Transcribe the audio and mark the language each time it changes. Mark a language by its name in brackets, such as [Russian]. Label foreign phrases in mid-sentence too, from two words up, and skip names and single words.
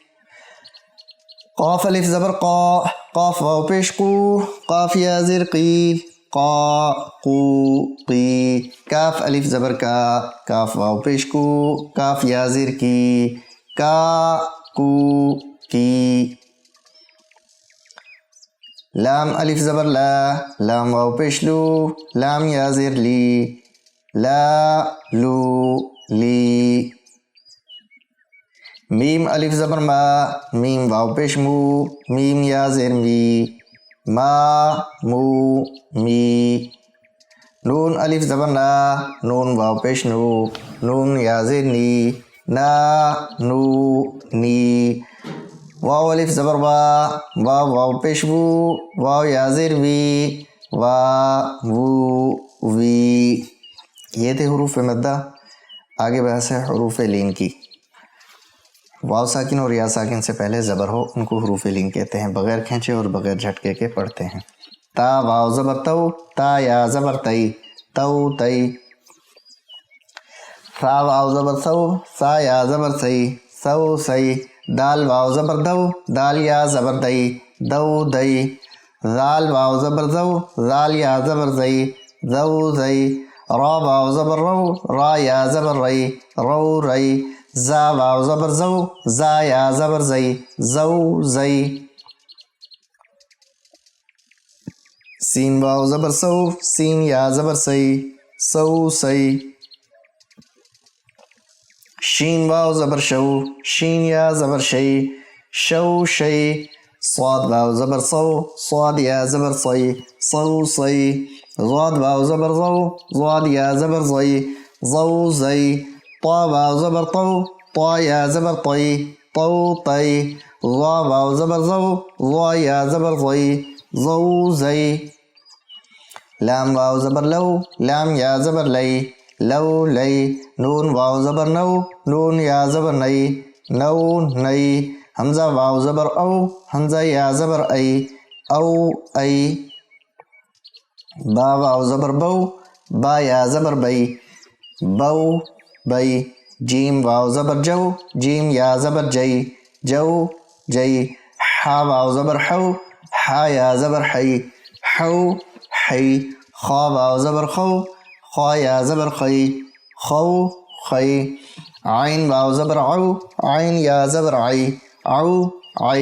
[Urdu] قاف الف زبر قا قاف واو پیش قو قاف یا زیر قی قا قو قی کاف الف زبر کا کاف واو پیش کو کاف یا زیر کی کا کو کی لام الف زبر لا لام واو پیش لو لام یا زیر لی لا لو لی میم الف زبر ما میم واو پیش مو میم یا زیر می ما مو می نون الف زبر نا نون واو پیش نو نون یا زیر نی نا نو نی واو الف زبر وا واو واو پیش وو واو یا زیر وی وا وو وی یہ تھے حروف مدہ. آگے بحث ہے حروف لین کی. واو ساکن اور یا ساکن سے پہلے زبر ہو ان کو حروف لین کہتے ہیں، بغیر کھینچے اور بغیر جھٹکے کے پڑھتے ہیں. تا واو زبر تو تا یا زبر تئی تو تئی. سا واو زبر سو سا یا زبر سئی سو سئی. دال واو زبر دو دال یا زبر دئی دو دئی. زال واو زبر زو زال یا زبر زئی زو زئی. را واو زبر رو را یا زبر رئی رو رئی. زا واو زبر زو زا یا زبر زئی زو زئی. سین واو زبر سو سین یا زبر سئی سو سئی. شین واو زبر شو شین یا زبر شئی شو شئی. صاد واو زبر صو صاد یا زبر صی صو صی. ضاد واو زبر ضو ضاد یا زبر ضی ضو زی. طا واو زبر طو طا یا زبر طی طو طی. ضا واو زبر ضو ضا یا زبر ضی ضو زی. لام واو زبر لو لام یا زبر لئی لو لئی. نون واو زبر نو نون یا زبر نئی نو نئی. حمزہ واو زبر او حمزہ یا زبر ای او ای. با واو زبر بو با یا زبر بئی بو بئی. جیم واو زبر جو جیم یا زبر جئی جو جئی. حا واو زبر حو حا یا زبر حی حو حی. خا واو زبر خو خا یا زبر خی خو خی. عین واو زبر عو عین یا زبر عی عو عی.